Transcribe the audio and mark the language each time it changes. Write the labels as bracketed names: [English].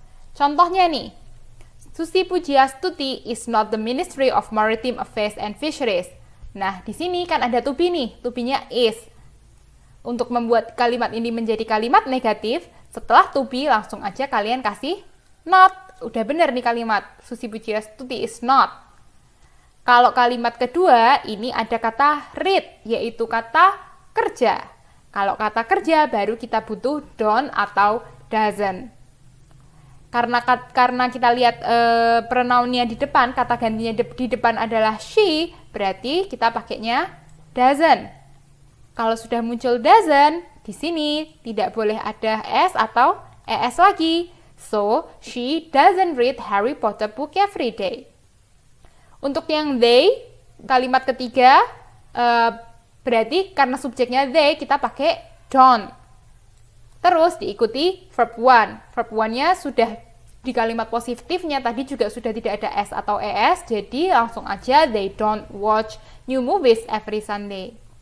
[Indonesian] Contohnya nih, [English] Susi Pujiastuti is not the Ministry of Maritime Affairs and Fisheries. [Indonesian] Nah, di sini kan ada to be nih, to be-nya is. Untuk membuat kalimat ini menjadi kalimat negatif, setelah to be langsung aja kalian kasih not. Udah bener nih kalimat, [English] Susi Pujiastuti is not. [Indonesian] Kalau kalimat kedua, ini ada kata read, yaitu kata kerja. Kalau kata kerja, baru kita butuh don't atau doesn't. Karena kita lihat pronounnya di depan, kata gantinya di depan adalah she, berarti kita pakainya doesn't. Kalau sudah muncul doesn't, di sini tidak boleh ada S atau ES lagi. [English] So, she doesn't read Harry Potter book every day. [Indonesian] Untuk yang they, kalimat ketiga, berarti karena subjeknya they, kita pakai don't. Terus diikuti verb one. Verb one-nya sudah di kalimat positifnya tadi juga sudah tidak ada S atau ES, jadi langsung aja [English] they don't watch new movies every Sunday.